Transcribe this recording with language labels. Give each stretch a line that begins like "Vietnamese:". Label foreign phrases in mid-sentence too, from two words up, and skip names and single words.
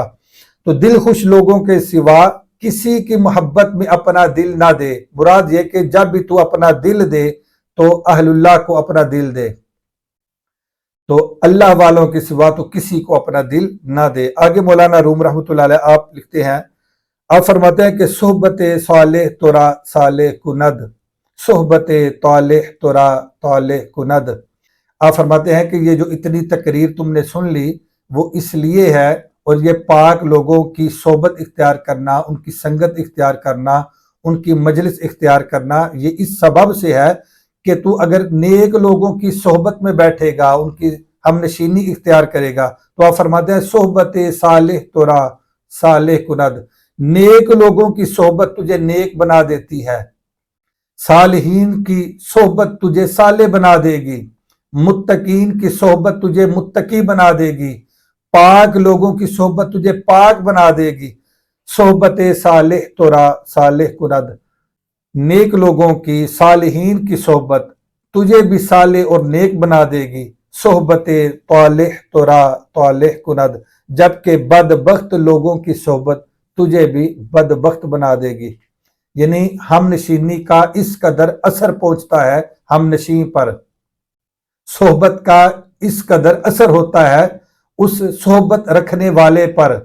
Urdu: تو دل خوش لوگوں کے سوا کسی کی محبت میں اپنا دل نہ دے، مراد یہ کہ جب بھی تو اپنا دل دے تو اہل اللہ کو اپنا دل دے، تو اللہ والوں کے سوا تو کسی کو اپنا دل نہ دے۔ آگے مولانا روم
Arabic: رحمۃ اللہ علیہ
Urdu: آپ لکھتے ہیں، آپ فرماتے ہیں کہ
Persian: صحبت صالح ترا صالح کند، صحبت طالح ترا طالح کند۔
Urdu: آپ فرماتے ہیں کہ یہ جو اتنی تقریر تم نے سن لی وہ اس لیے ہے، اور یہ پاک لوگوں کی صحبت اختیار کرنا، ان کی سنگت اختیار کرنا، ان کی مجلس اختیار کرنا، یہ اس سبب سے ہے کہ تو اگر نیک لوگوں کی صحبت میں بیٹھے گا، ان کی ہم نشینی اختیار کرے گا، تو آپ فرماتے ہیں
Persian: صحبت صالح ترا صالح کند،
Urdu: نیک لوگوں کی صحبت تجھے نیک بنا دیتی ہے، صالحین کی صحبت تجھے صالح بنا دے گی، متقین کی صحبت تجھے متقی بنا دے گی، پاک لوگوں کی صحبت تجھے پاک بنا دے گی۔
Persian: صحبت صالح ترا صالح کند،
Urdu: نیک لوگوں کی، صالحین کی صحبت تجھے بھی صالح اور نیک بنا دے گی۔
Persian: صحبت طالح ترا طالح کند،
Urdu: جبکہ بدبخت لوگوں کی صحبت تجھے بھی بدبخت بنا دے گی۔ یعنی ہم نشینی کا اس قدر اثر پہنچتا ہے ہم نشین پر، صحبت کا اس قدر اثر ہوتا ہے اس صحبت رکھنے والے پر۔